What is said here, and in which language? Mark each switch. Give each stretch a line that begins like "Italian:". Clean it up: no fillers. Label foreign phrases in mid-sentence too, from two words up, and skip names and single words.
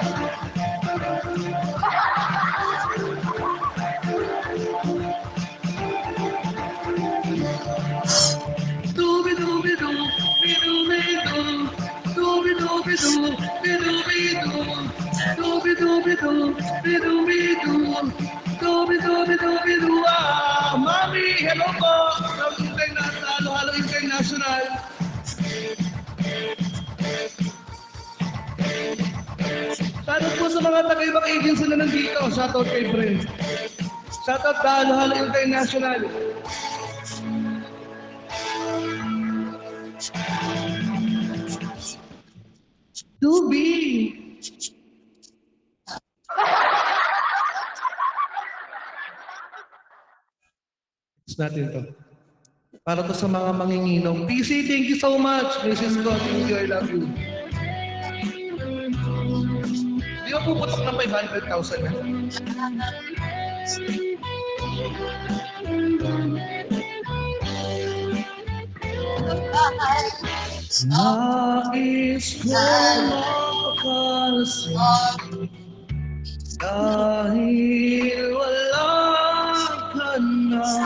Filipino: Dubi-dubi-du, bidu-bidu, dubi-dubi-du, bidu-bidu, dubi-dubi-du, bidu-bidu, dubi-dubi-du-bidu, ah. Mami, hello po! Halo-halo International. Shoutout po sa mga taga-ibang agency na nandito. Shoutout kay Brent. Shoutout sa Halo-halo International. Tubi! It's natin to. Para to sa mga manginginom.
English: PC, thank you so much. Mrs. Scott, thank you, I love you.
Filipino: Di ba puputok ng 500,000 na? Nais ko makalasing dahil wala ka na.